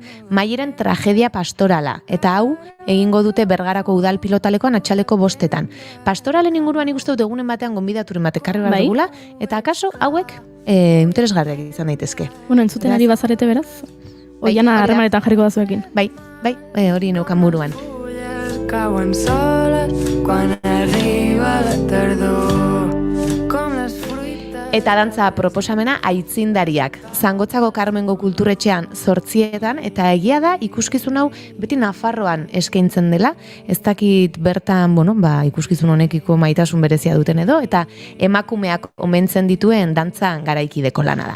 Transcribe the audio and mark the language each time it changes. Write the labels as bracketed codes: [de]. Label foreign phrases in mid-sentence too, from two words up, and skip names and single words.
[eu] Maieren tragedia pastorala, eta hau egingo dute Bergarako udal pilotalekoan atxaleko 5etan. Pastoralen inguruan ikusten dut egunen batean gonbidaturen bat ekarri behar dugula, eta akaso hauek interesgarriak izan daitezke. Bueno, entzuten ari bazarete beraz? Oiana harremanetan jarriko da zuekin. Bai, hori neukan buruan. [ca] Cauen soles quan arriba la tardor, com les [eu] Eta dantza proposamena aitzindariak. Zangotzako Karmengo kulturetxean 8etan, eta egia da ikuskizun hau beti Nafarroan eskaintzen dela. Ez dakit bertan, ikuskizun honekiko maitasun berezia duten edo, eta emakumeak omentzen dituen dantza garaikideko lana da.